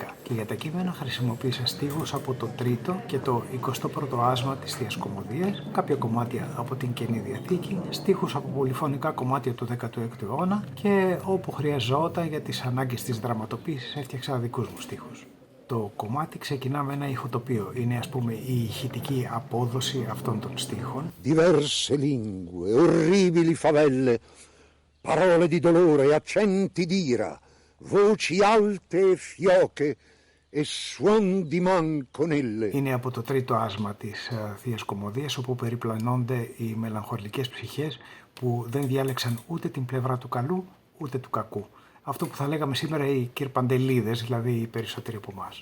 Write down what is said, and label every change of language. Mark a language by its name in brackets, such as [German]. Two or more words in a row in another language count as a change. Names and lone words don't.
[Greek] Και για τα κείμενα χρησιμοποίησα στίχους από το τρίτο και το 21ο άσμα της Θείας Κωμωδίας, κάποια κομμάτια από την Καινή Διαθήκη, στίχους από πολυφωνικά κομμάτια του 16ου αιώνα και όπου χρειαζόταν για τις ανάγκες της δραματοποίησης έφτιαξα δικούς μου στίχους. Το κομμάτι ξεκινά με ένα ηχοτοπίο. Είναι ας πούμε η ηχητική απόδοση αυτών των στίχων. [Italian] Diverse lingue, orribili favelle, parole di dolore, accenti d'ira, voci alte e fioche e suon di manconelle. [Greek] Είναι από το τρίτο άσμα της Θείας Κωμωδίας όπου περιπλανώνται οι μελαγχολικές ψυχές που δεν διάλεξαν ούτε την πλευρά του καλού ούτε του κακού. Αυτό που θα λέγαμε σήμερα οι κυρπαντελίδες, δηλαδή οι περισσότεροι από εμάς.